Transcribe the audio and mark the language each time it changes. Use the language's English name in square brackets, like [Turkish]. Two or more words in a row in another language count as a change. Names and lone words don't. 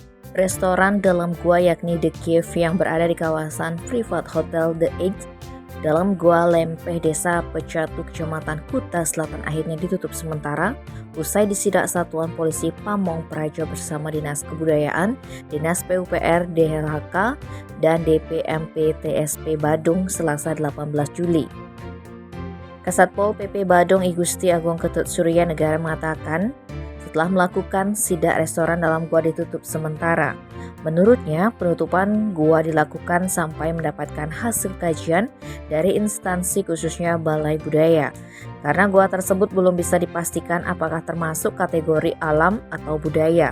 [Indonesian] Restoran dalam gua yakni The Cave yang berada di kawasan Privat Hotel The Edge dalam Gua Lempeh Desa Pecatu Kecamatan Kuta Selatan akhirnya ditutup sementara usai disidak Satuan Polisi Pamong Praja bersama Dinas Kebudayaan, Dinas PUPR DLHK, dan DPMP TSP Badung Selasa 18 Juli. Kasatpol PP Badung I Gusti Agung Ketut Surya Negara mengatakan setelah melakukan sidak restoran dalam gua ditutup sementara. Menurutnya, penutupan gua dilakukan sampai mendapatkan hasil kajian dari instansi khususnya Balai Budaya. Karena gua tersebut belum bisa dipastikan apakah termasuk kategori alam atau budaya.